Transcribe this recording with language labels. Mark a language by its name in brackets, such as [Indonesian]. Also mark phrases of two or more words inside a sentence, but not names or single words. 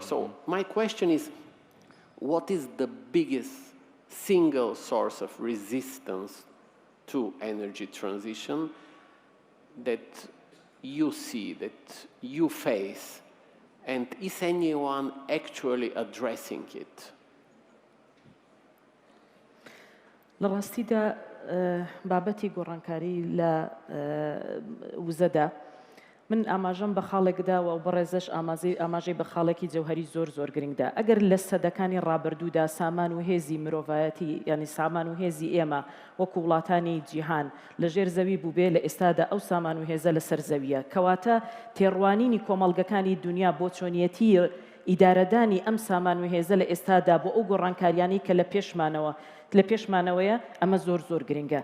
[English] So my question is, what is the biggest single source of resistance to energy transition that you see, that you face, and is anyone actually addressing it? [Central Kurdish] لە ڕاستیدا بابەتی گۆڕانکاری لە وزەدا من ئاماژەم بە خاڵێکداوە و بەڕێزەش ئاماژەی بە خاڵێکی جەوهەری زۆر گرنگدا. ئەگەر لە سەدەکانی ڕابردوودا سامان و هێزی مرۆڤایەتی یعنی سامان و هێزی ئێمە وەکو وڵاتانی جیهان لەژێر زەوی بوو بێ، لە ئێستادا ئەو سامان و هێزە لەسەر زەویە، کەواتە تێڕوانینی کۆمەڵگەکانی دنیا بۆ چۆنیەتی ئیدارەدانی ئەم سامان و هێزە لە ئێستادا بۆ ئەو گۆڕانکاریانی کە لە پێشمانەوەیە ئەمە زۆر گرنگە.